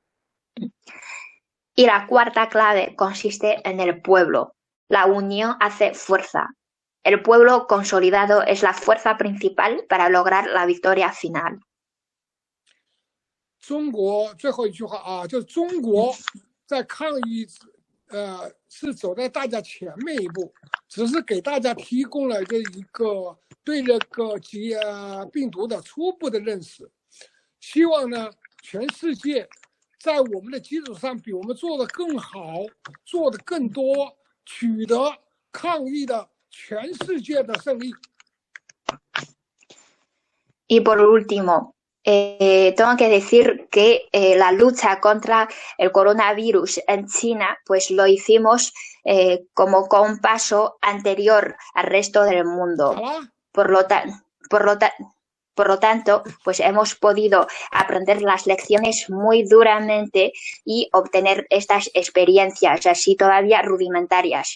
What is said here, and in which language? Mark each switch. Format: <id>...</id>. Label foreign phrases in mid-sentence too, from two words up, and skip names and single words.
<es>Y la cuarta clave consiste en el pueblo. La unión hace fuerza. El pueblo consolidado es la fuerza principal para lograr la victoria final.</es> <zh>中国最后一句话啊，就是中国在抗疫，是走在大家前面一步，只是给大家提供了这一个对这个病毒的初步的认识。希望呢，全世界在我们的基础上比我们做得更好，做得更多，取得抗疫的全世界的胜利。</zh> <es>Y por último, tengo que decir que la lucha contra el coronavirus en China, pues lo hicimos como con un paso anterior al resto del mundo. Por lo tanto, pues hemos podido aprender las lecciones muy duramente y obtener estas experiencias así todavía rudimentarias.</es>